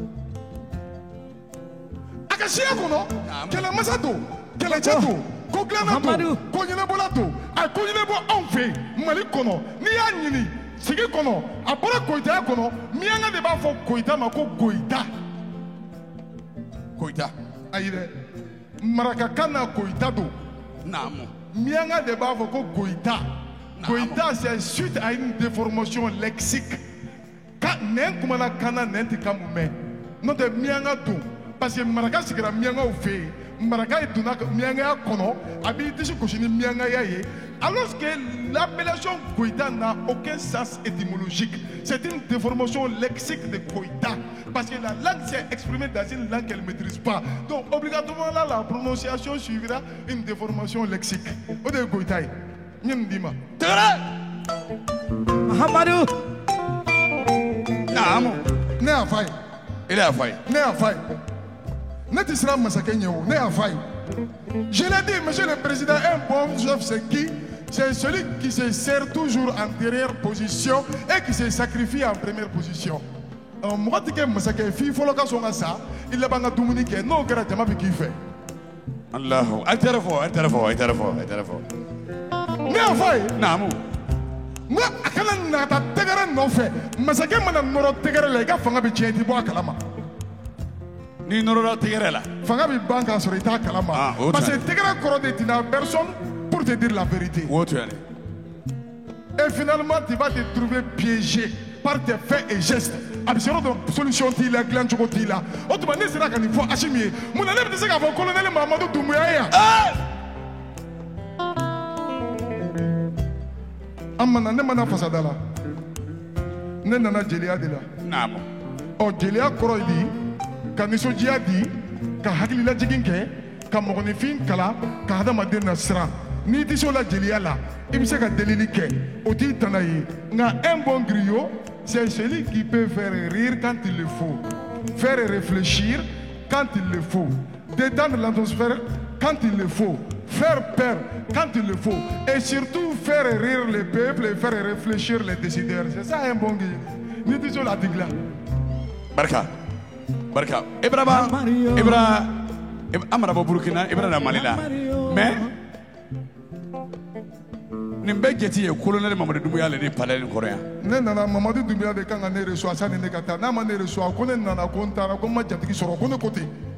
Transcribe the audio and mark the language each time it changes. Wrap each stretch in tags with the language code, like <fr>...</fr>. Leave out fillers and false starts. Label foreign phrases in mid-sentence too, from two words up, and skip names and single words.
<bm>A ka siya kɔnɔ kɛlɛmasa don kɛlɛcɛ don ko dilanna don ko ɲɛnabɔla don a ye ko ɲɛnabɔ anw fɛ yen Mali kɔnɔ n'i y'a ɲini sigi kɔnɔ a bɔra Goïta kɔnɔ miyaŋa de b'a fɔ Goïta ma ko Goïta. ayi dɛ marakakan na Goïta don. naamu. miyaŋa de b'a fɔ ko Goïta.</bm> <fr>Goïta c'est suite à une déformation lexique.</fr> <bm>Nɛn kumana kan na nɛn tɛ kan mun mɛn n'o tɛ miyaŋa don</bm> <fr>parce que</fr> <bm>maraka sigira miyaŋaw fɛ yen maraka ye donna miyaŋaya kɔnɔ a b'i disi gosi ni miyaŋaya ye</bm> <fr>alors que l'appellation Goïta n'a aucun sens étymologique. C'est une déformation lexique de Goïta parce que la langue s'est exprimée dans une langue qu'elle ne maîtrise pas. Donc obligatoirement là la prononciation suivra une déformation lexique.</fr> <bm>O de ye Goïta ye. Ɲin d'i ma. tigɛrɛ. Mahamadou. naamu. Ne y'a f'a ye. i y'a fɔ a ye. Ne y'a f'a ye. Ne tɛ siran masakɛ ɲɛ o ne y'a f'a ye.</bm> <fr>Je l'ai dit, monsieur le président, un bon chef c'est qui? C'est celui qui se sert toujours en dernière position et qui se sacrifie en première position.</fr> <bm>Mɔgɔ tɛ kɛ masakɛ ye f'i fɔlɔ ka sɔn ka sa i laban ka dumuni kɛ n'o kɛra jama bɛ k'i fɛ. Allahu a tɛ fɔ. Ne y'a f'a ye. naamu. N ko a kana na ka taa tɛgɛrɛ nɔfɛ masakɛ mana nɔrɔ tɛgɛrɛ la i ka fanga bɛ tiɲɛ i tɛ bɔ a kalama. n'i nɔrɔla tigɛrɛ la. Fanga bɛ ban k'a sɔrɔ i t'a kalama.</bm> <fr>Parce que</fr> <bm>tɛgɛrɛ kɔrɔ de t'i na</bm> <fr>personne pour te dire la vérité.</fr> <bm>o tiɲɛ de.</bm> <fr>Et finalement tu vas te trouver piégé par tes faits et gestes.</fr> <bm>A bɛ se yɔrɔ dɔ solution t'i la dilan cogo t'i la o tuma ne sera ka nin fɔ Assimi ye mun na ne bɛ se k'a fɔ colonel Mamadu Doumbouya ye yan. An mana ne mana fasada la ne nana jeliya de la. naamu. Jeliya kɔrɔ ye di ka nisɔndiya di ka hakililajigin kɛ ka mɔgɔninfin kala ka hadamaden nasiran n'i tɛ se o la jeliya la i bɛ se ka delili kɛ o t'i tana ye nka</bm> <fr>un bon griot c'est celui qui peut faire rire quand il le faut faire réfléchir quand il le faut détendre l'atmosphère quand il le faut faire peur quand il le faut et surtout faire rire le peuple et faire réfléchir les décideurs. C'est ça un bon griot.</fr> <bm>N'i tɛ se o la a tɛ dilan. barika. Ibra an mana bɔ Burukina Ibra na Mali la mais nin bɛɛ jate ye colonel Mamadu Doumbouya le ni palais nin kɔrɔ yan. Ne nana Mamadu Doumbouya de kan ka ne reçoit sani ne ka taa n'a ma ne reçoit ko ne nana ko n taara ko n ma jatigi sɔrɔ ko ne ko ten.</bm>